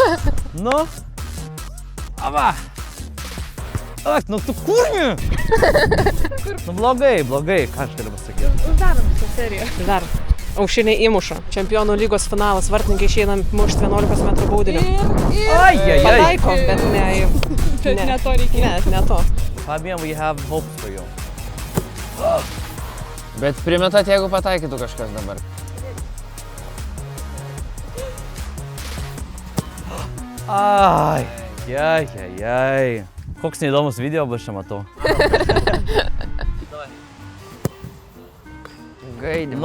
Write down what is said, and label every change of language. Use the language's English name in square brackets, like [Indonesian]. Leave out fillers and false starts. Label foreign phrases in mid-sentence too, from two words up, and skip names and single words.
[Lithuanian] nu. Ava. Ak, nu tu kurmi. Nu blogai, ką aš galiu pasakyti. Uždarom šią seriją. Dar. Aušiniai įmuša. Čempionų lygos finalas. Vartininkai išeina mušti 11 metrų baudinio. Ai. Pataiko, bet ne. Ne to reikia. Ne to. [English] Fabian, we have hope for you. [Lithuanian] Bet primetat, jeigu pataikytų kažkas dabar. Ai. Koks neįdomus video bus čia matau. Gaidimą.